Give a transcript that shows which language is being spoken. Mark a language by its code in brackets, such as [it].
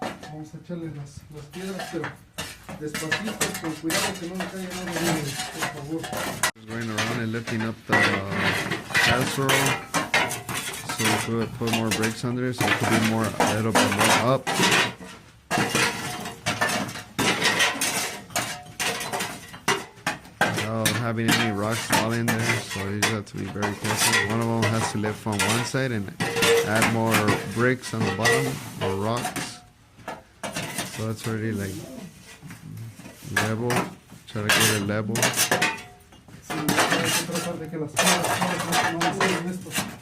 [es] Vamos a echarle las piedras, pero despacito, con cuidado que no le caiga nada bien, por favor. [en] Just going around and lifting up the casserole so we could put more bricks under it so it could be more, a little bit more up. Without having any rocks fall in there, so you just have to be very careful. One of them has to lift from one side and add more bricks on the bottom or rocks. So that's already like level. Try to get it level. [es] Sí, hay que tratar de que las piedras no salgan estos.